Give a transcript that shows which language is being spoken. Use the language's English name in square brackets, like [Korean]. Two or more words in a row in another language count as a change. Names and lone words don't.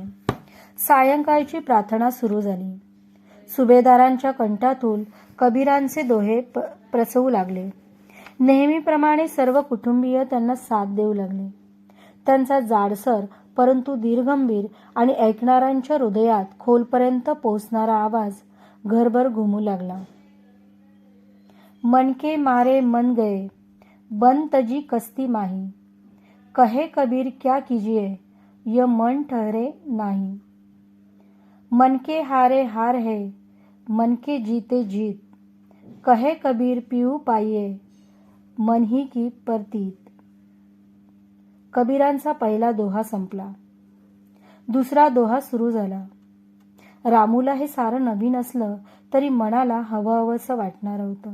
[Marathi] सायंकाळची प्रार्थना सुरू झाली. सुभेदारांच्या कंठातून कबीरांचे दोहे प्रसवू लागले. नेहमीप्रमाणे सर्व कुटुंबीय त्यांना साथ देऊ लागले. त्यांचा जाडसर परंतु दीर्घगंभीर आणि ऐकणाऱ्यांच्या हृदयात खोलपर्यंत पोचणारा आवाज घरभर घुमू लागला. [Hindi] मन के मारे मन गए, बन तजी कस्ती माही, कहे कबीर क्या कीजिए, यह मन ठहरे नाही. मन के हारे हार है, मन के जीते जीत, कहे कबीर पिऊ पाइये, मन ही की परतीत. [Marathi] कबीरांचा पहिला दोहा संपला. दुसरा दोहा सुरू झाला. रामूला हे सारं नवीन असलं तरी मनाला हवंहवंसं वाटणार होतं.